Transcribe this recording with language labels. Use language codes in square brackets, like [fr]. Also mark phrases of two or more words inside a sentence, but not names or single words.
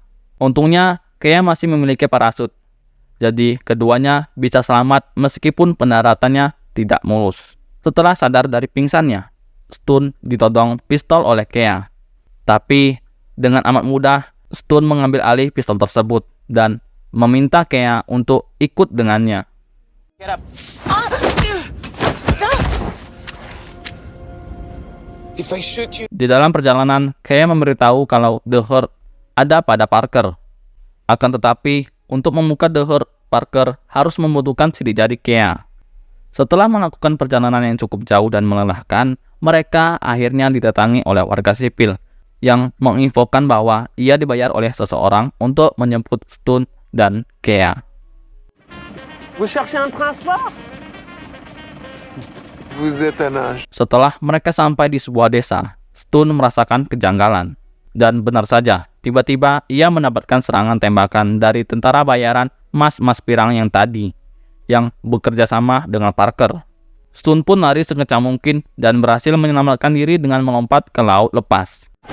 [id] Untungnya Kea masih memiliki parasut, jadi keduanya bisa selamat meskipun pendaratannya tidak mulus. Setelah sadar dari pingsannya, Stone ditodong pistol oleh Kea. Tapi dengan amat mudah, Stone mengambil alih pistol tersebut dan meminta Kea untuk ikut dengannya. [en] Get up. If I shoot you, [id] Di dalam perjalanan, Kea memberitahu kalau The Hurt ada pada Parker. Akan tetapi, untuk membuka The Hurt, Parker harus membutuhkan sidik jari Kea. Setelah melakukan perjalanan yang cukup jauh dan melelahkan, mereka akhirnya didatangi oleh warga sipil yang menginfokan bahwa ia dibayar oleh seseorang untuk menjemput Stone dan Kea. [fr] Vous cherchez un transport? vous êtes un ange. [id] Setelah mereka sampai di sebuah desa, Stone merasakan kejanggalan. Dan benar saja, tiba-tiba ia mendapatkan serangan tembakan dari tentara bayaran Mas Pirang yang tadi, yang bekerja sama dengan Parker. Stone pun lari sekencang mungkin dan berhasil menyelamatkan diri dengan melompat ke laut lepas.